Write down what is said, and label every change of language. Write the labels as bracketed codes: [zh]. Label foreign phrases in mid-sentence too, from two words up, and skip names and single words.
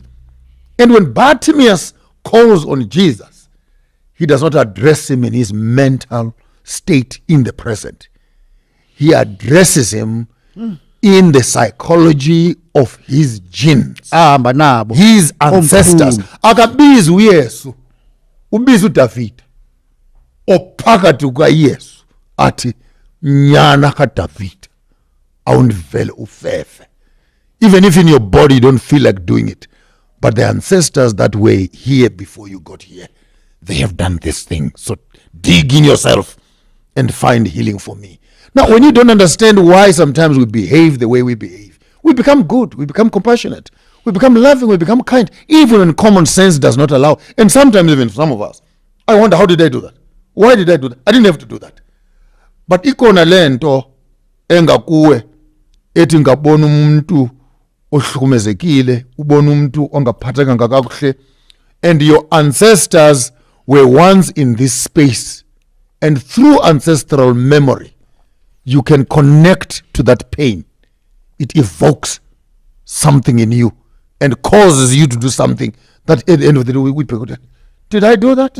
[en] And when Bartimaeus calls on Jesus, he does not address him in his mental state in the present. He addresses him in the psychology of his genes, his ancestors. [xh] Akabizi uYesu, ubizi uDavid, ophakathi kukaYesu athi nyana kaDavid awundivele ufefe. [en] Even if in your body you don't feel like doing it, but the ancestors that were here before you got here, they have done this thing. So dig in yourself and find healing for me. Now, when you don't understand why sometimes we behave the way we behave, we become good, we become compassionate, we become loving, we become kind, even when common sense does not allow. And sometimes even some of us, I wonder, how did I do that? Why did I do that? I didn't have to do that. But [xh] ikona lento engakuwe ethi ngabona umuntu ohlukumezekile, ubona umuntu ongaphathekanga kakuhle, [en] and your ancestors were once in this space, and through ancestral memory you can connect to that pain. It evokes something in you and causes you to do something that at the end of the day we go, did I do that?